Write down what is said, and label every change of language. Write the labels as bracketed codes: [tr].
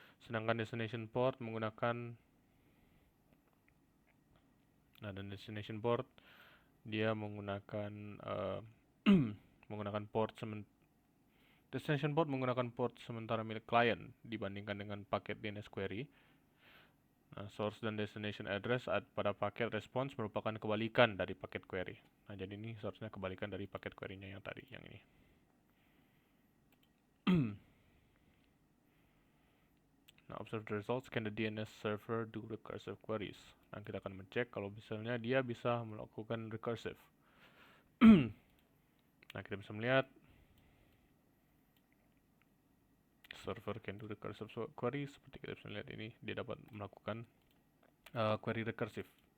[id] Sedangkan destination port menggunakan dan destination port dia menggunakan menggunakan port destination port menggunakan port sementara milik client dibandingkan dengan paket DNS query. Nah, source dan destination address pada paket response merupakan kebalikan dari paket query. Nah, jadi ini source-nya kebalikan dari paket query-nya yang tadi, yang ini. [en] Nah, observe the results. Can the DNS server do recursive queries? [id] Nah, kita akan mencek kalau misalnya dia bisa melakukan recursive. Nah, kita bisa melihat [en] server can do recursive query. [id] Seperti kita bisa lihat ini, dia dapat melakukan query recursive.